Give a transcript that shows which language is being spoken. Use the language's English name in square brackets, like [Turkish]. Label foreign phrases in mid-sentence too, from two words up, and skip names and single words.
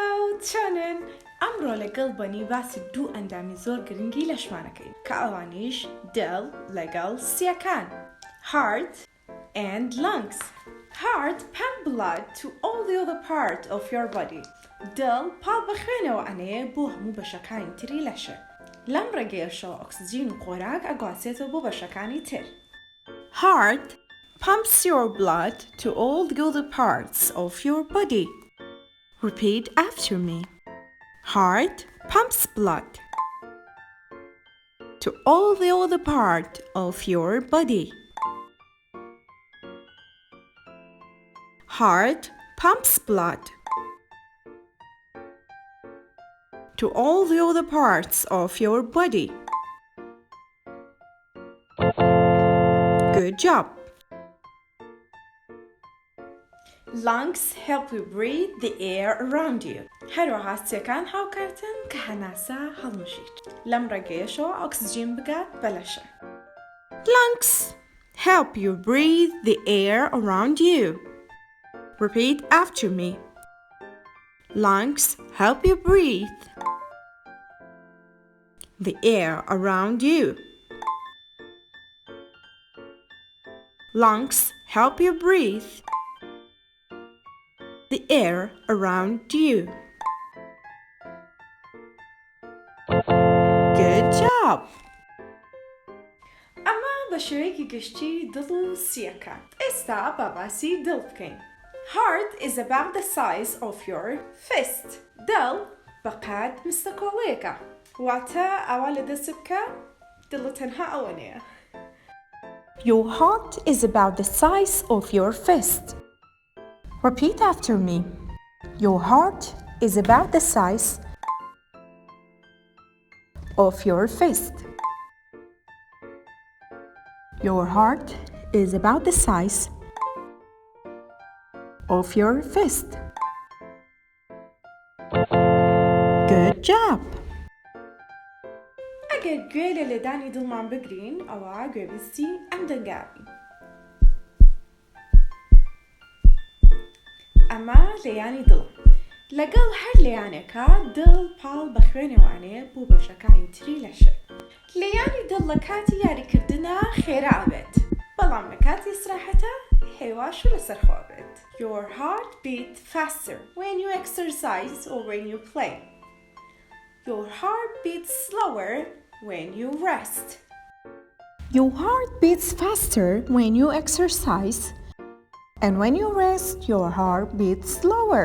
[Central Kurdish] چۆنن؟ ئەمڕۆ لەگەڵ بەنی باسی دوو ئەندامی زۆر گرنگی لەشمانەکەین کە ئەوانیش دڵ لەگەڵ سیەکان [English] heart and lungs. Heart pump blood to all the other part of your body. [Central Kurdish] دڵ پاڵ بەخوێنەوە ئەنەیە بۆ هەموو بەشەکانی تری لەشە. لەم ڕێگەیەشەوە ئۆکسجین و خۆراک ئەگواسێتەوە بۆ بەشەکانی تر. [English] Heart pumps your blood to all the other parts of your body. Repeat after me. Heart pumps blood to all the other part of your body. Heart pumps blood to all the other parts of your body. Good job. Lungs help you breathe the air around you. [Central Kurdish] هەروەها سیەکان هاوکاتن کە هەناسە هەڵمژیت. لەم ڕێگەیەشەوە ئۆکسجین بگات بە لەشە. [English] Lungs help you breathe the air around you. Repeat after me. Lungs help you breathe the air around you. Lungs help you breathe the air around you. Good job! [Central Kurdish] ئەمە بە شێوەیەکی گشتی دڵ و سیەکان. ئێستا با باسی دڵ بکەین. [English] Heart is about the size of your fist. [Central Kurdish] دڵ بەقەد مستەکۆڵەیەکە. واتە ئاوا لە دەست بکە دڵت تەنها ئەوە نییە. [English] Your heart is about the size of your fist. Repeat after me. Your heart is about the size of your fist. Your heart is about the size of your fist. Good job! [Central Kurdish] ئەگەر گوێ لە لێدانی دڵمان بگرین ئەوە گوێبیستی ئەم دەنگابین. ئەمە لێیانی دڵ. لەگەڵ هەر لێیانێکە دڵ پاڵ بە خوێنێوانەیە بۆ بەشەکانی تری لەشە. لێیانی دڵ لە کاتی یاریکردنە خێرا ئەبێت. بەڵام لە کاتی ئیستراحەتە هێواش و لەسەرخۆ ئەبێت. [English] Your heart beats faster when you exercise or when you play. Your heart beats slower when you rest. Your heart beats faster when you exercise, and when you rest, your heart beats slower.